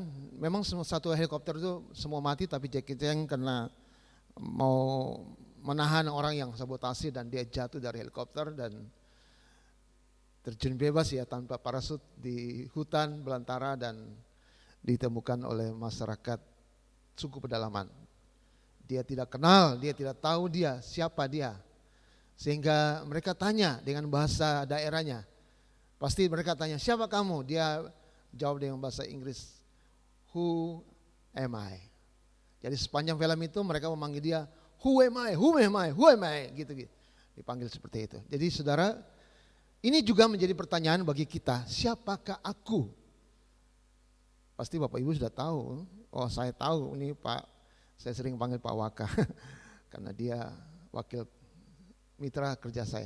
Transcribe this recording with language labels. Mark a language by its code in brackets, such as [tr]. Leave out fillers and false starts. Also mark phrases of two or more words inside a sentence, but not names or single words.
[id] Memang satu helikopter itu semua mati, tapi Jackie Chan karena mau menahan orang yang sabotase dan dia jatuh dari helikopter dan terjun bebas ya tanpa parasut di hutan belantara dan ditemukan oleh masyarakat suku pedalaman. Dia tidak kenal, dia tidak tahu dia siapa dia. Sehingga mereka tanya dengan bahasa daerahnya. Pasti mereka tanya, siapa kamu? Dia jawab dengan bahasa Inggris, [en] who am I? [id] Jadi sepanjang film itu mereka memanggil dia, [en] who am I, who am I, who am I? [id] Gitu. Dipanggil seperti itu. Jadi saudara, ini juga menjadi pertanyaan bagi kita, siapakah aku? Pasti Bapak Ibu sudah tahu, oh saya tahu ini Pak, saya sering panggil Pak Waka, karena dia wakil mitra kerja saya.